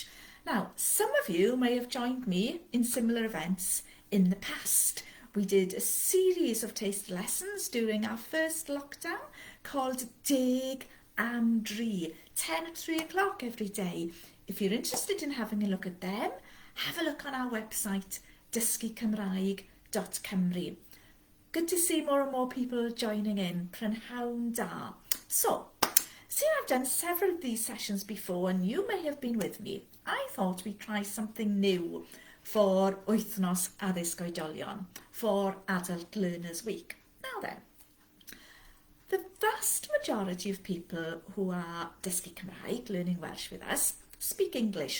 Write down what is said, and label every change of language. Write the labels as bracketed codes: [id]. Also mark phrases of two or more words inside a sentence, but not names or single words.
[en] Now, some of you may have joined me in similar events in the past. We did a series of taster lessons during our first lockdown called Deg am Dri, 10 at 3 o'clock every day. If you're interested in having a look at them, have a look on our website, dysgucymraeg.cymru. Good to see more and more people joining in. [cy] Prynhawn da. [en] So, seeing I've done several of these sessions before and you may have been with me, I thought we'd try something new for Wythnos Addysg Oedolion, for Adult Learners Week. Now then, the vast majority of people who are [cy] Dysgu Cymraeg, [en] learning Welsh with us, speak English.